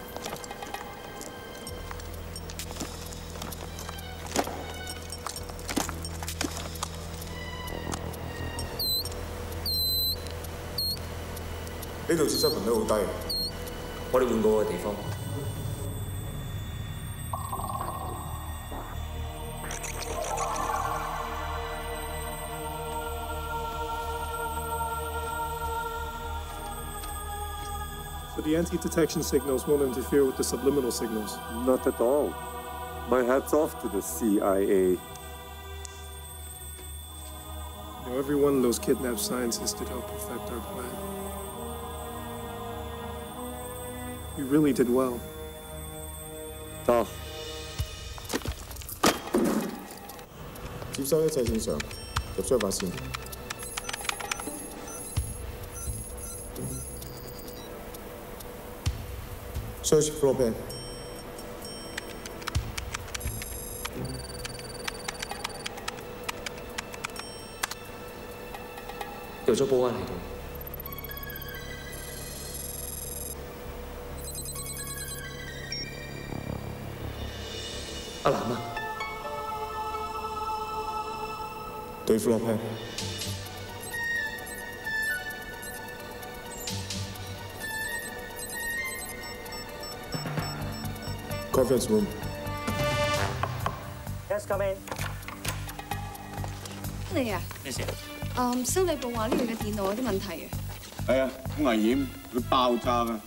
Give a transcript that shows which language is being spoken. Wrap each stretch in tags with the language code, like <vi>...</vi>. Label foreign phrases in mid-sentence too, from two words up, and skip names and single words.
<yue>呢度接收頻率好低，我哋換個地方。</yue> <en>So the anti-detection signals won't interfere with the subliminal signals? Not at all. My hat's off to the CIA. You know, every one of those kidnapped scientists did help perfect our plan. We really did well.</en> <yue>得。接收一切正常，入雙發線。</yue> <en>Search floor plan。</en> <yue>掉咗保安系統。阿南啊！</yue> <en>對 floor plan。Conference room. Yes, come in.</en> <yue>你啊？咩事？修理部話呢度嘅電腦有啲問題啊。係啊，好危險，會爆炸㗎。</yue>